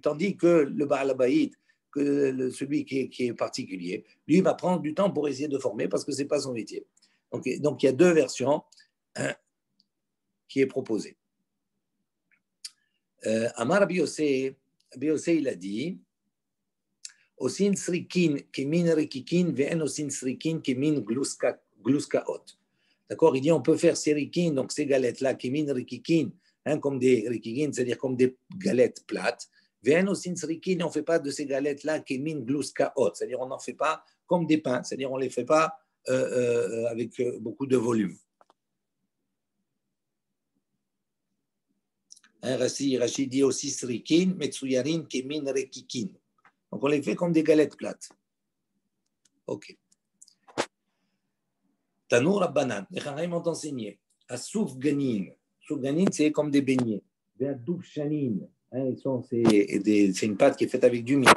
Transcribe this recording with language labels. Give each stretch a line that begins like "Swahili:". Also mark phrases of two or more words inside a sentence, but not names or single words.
French: Tandis que le Baal Bayit, celui qui est particulier, lui, va prendre du temps pour essayer de former parce que ce n'est pas son métier. Donc, il y a deux versions qui est proposée.
Hebrew: Amar Biosé,
French: il a dit
Hebrew: עושין סריקין כמין רקיקין ואין עושין סריקין כמין גלוסקאות.
French: D'accord? Il dit on peut faire ces rikin, donc ces galettes-là,
Hebrew: כמין רקיקין,
French: comme des rikikin, c'est-à-dire comme des galettes plates.
Hebrew: ואין עושין סריקין,
French: on ne fait pas de ces galettes-là
Hebrew: כמין גלוסקאות,
French: c'est-à-dire on n'en fait pas comme des pains, c'est-à-dire on ne les fait pas avec beaucoup de volume. Rachid dit aussi
Hebrew: סריקין מצויירין כמין רקיקין.
French: Donc, on les fait comme des galettes plates. Ok.
Hebrew: תנו רבנן,
French: les Chachamim ont enseigné. À Soufganin. Soufganin, c'est comme des beignets. Et à Doubchanin, c'est une pâte qui est faite avec du miel.